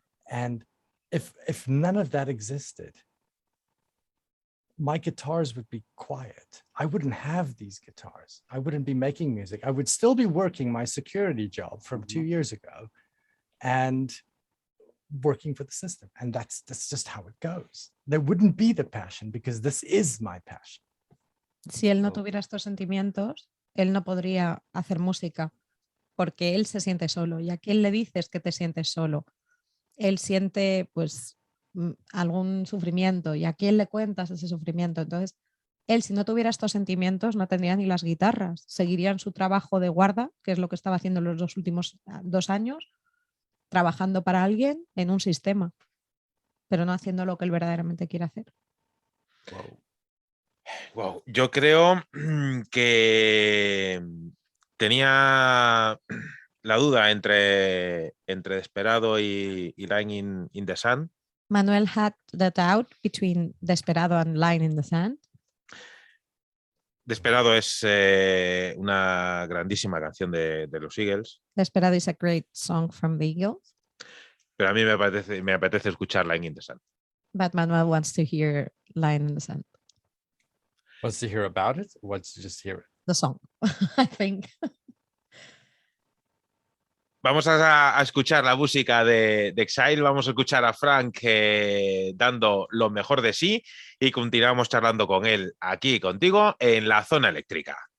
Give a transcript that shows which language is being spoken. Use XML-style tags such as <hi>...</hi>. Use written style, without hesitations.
<en>And if none of that existed, my guitars would be quiet. I wouldn't have these guitars. I wouldn't be making music. I would still be working my security job from 2 years ago and working for the system. And that's just how it goes. There wouldn't be the passion because this is my passion.</en> <es>Si él no tuviera estos sentimientos, él no podría hacer música porque él se siente solo. ¿Y a quién le dices que te sientes solo? Él siente pues algún sufrimiento y a quién le cuentas ese sufrimiento. Entonces, él si no tuviera estos sentimientos no tendría ni las guitarras, seguiría en su trabajo de guarda, que es lo que estaba haciendo los 2 últimos 2 años, trabajando para alguien en un sistema, pero no haciendo lo que él verdaderamente quiere hacer.</es> <en>Wow.</en> <es>Yo creo que tenía la duda entre Desperado y Line in the Sand.</es> <en>Manuel had the doubt between Desperado and Line in the Sand.</en> <es>Desperado es una grandísima canción de los Eagles.</es> <en>Desperado is a great song from the Eagles.</en> <es>Pero a mí me apetece escuchar Line in the Sand.</es> <en>But Manuel wants to hear Line in the Sand. Wants to hear about it or wants to just hear it? The song, I think.</en> <es>Vamos a escuchar la música de Exxyle, vamos a escuchar a Frank dando lo mejor de sí y continuamos charlando con él aquí contigo en la zona eléctrica.</es>